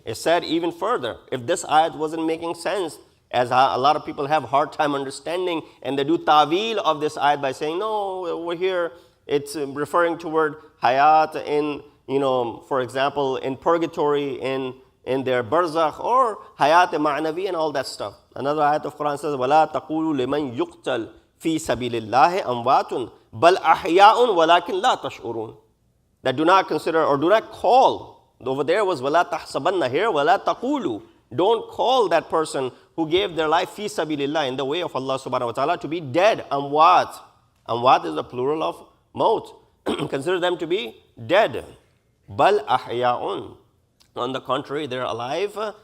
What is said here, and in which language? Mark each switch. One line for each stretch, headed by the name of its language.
English: It said even further, if this ayat wasn't making sense, as a lot of people have a hard time understanding, and they do ta'wil of this ayat by saying, no, over here, it's referring toward hayat in, for example, in purgatory, in their barzakh, or hayat ma'navi and all that stuff. Another ayat of Quran says,
Arabic: وَلَا تَقُولُوا لِمَنْ يُقْتَلْ فِي سَبِيلِ اللَّهِ أَمْوَاتٌ بَلْ أَحْيَاءٌ وَلَكِنْ لَا تَشْعُرُونَ.
English: That do not consider or do not call. Over there was
Arabic: وَلَا تَحْسَبَنَّ,
English: here
Arabic: وَلَا تَقُولُوا.
English: Don't call that person who gave their life fi sabilillah, in the way of Allah subhanahu wa ta'ala, to be dead. Amwat. Amwat is the plural of maut. Consider them to be dead.
Arabic: Bal ahya'un.
English: On the contrary, they're alive.